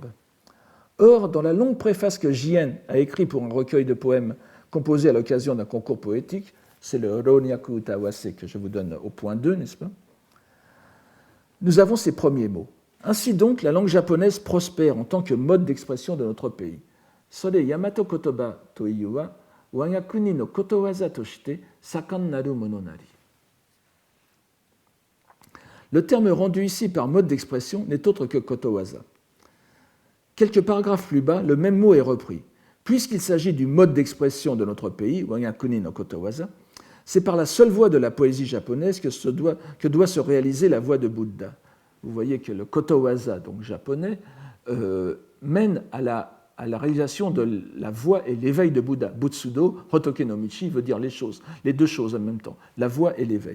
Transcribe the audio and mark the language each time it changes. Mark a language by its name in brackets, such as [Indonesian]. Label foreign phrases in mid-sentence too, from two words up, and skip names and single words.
[French] Or, dans la longue préface que Jien a écrite pour un recueil de poèmes composé à l'occasion d'un concours poétique, c'est le Ronyaku Utawase que je vous donne au point 2, n'est-ce pas? Nous avons ces premiers mots. Ainsi donc, la langue japonaise prospère en tant que mode d'expression de notre pays. [Japanese] それ大和言葉というは我が国のことわざとして盛んなるものなり. [French] Le terme rendu ici par mode d'expression n'est autre que kotowaza. Quelques paragraphes plus bas, le même mot est repris. Puisqu'il s'agit du mode d'expression de notre pays, [Japanese] 我が国のことわざ, [French] c'est par la seule voie de la poésie japonaise que doit se réaliser la voie de Bouddha. Vous voyez que le kotowaza, donc japonais, mène à la réalisation de la voie et l'éveil de Bouddha. Butsudo, [Japanese] 仏の道 [French] veut dire les deux choses en même temps, la voie et l'éveil.